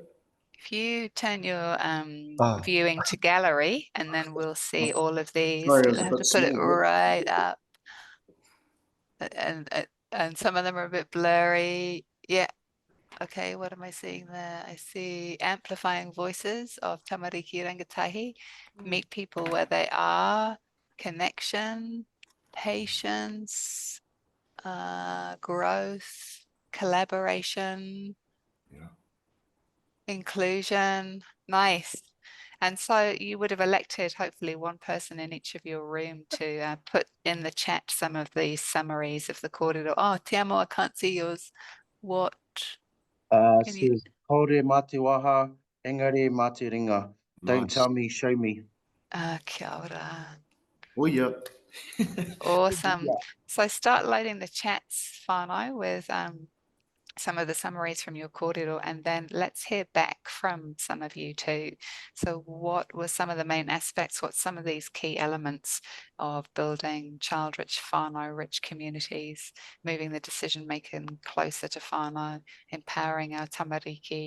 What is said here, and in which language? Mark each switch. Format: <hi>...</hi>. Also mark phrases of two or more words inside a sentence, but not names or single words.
<en>If you turn your viewing to gallery, and then we'll see all of these. Sorry, You'll have to put it right up. And some of them are a bit blurry. Yeah. Okay, what am I seeing there? I see amplifying voices of</en> <mi>tamariki rangatahi.</mi> <en>Meet people where they are. Connection, patience, growth, collaboration. Yeah. Inclusion, nice. And so you would have elected hopefully one person in each of your room to put in the chat some of these summaries of the kōrero. Oh, te amo, I can't see yours. What?</en> <mi>Says Haere mā te waha, engari mā te ringa.</mi> <en>Don't Nice. tell me, show me.</en> <mi>Kia ora.</mi> <en>Oh, yeah. Awesome. So start loading the chats, whānau, with some of the summaries from your kōrero, and then let's hear back from some of you too. So what were some of the main aspects? What's some of these key elements of building child-rich whānau, rich communities, moving the decision-making closer to whānau, empowering our tamariki?</en>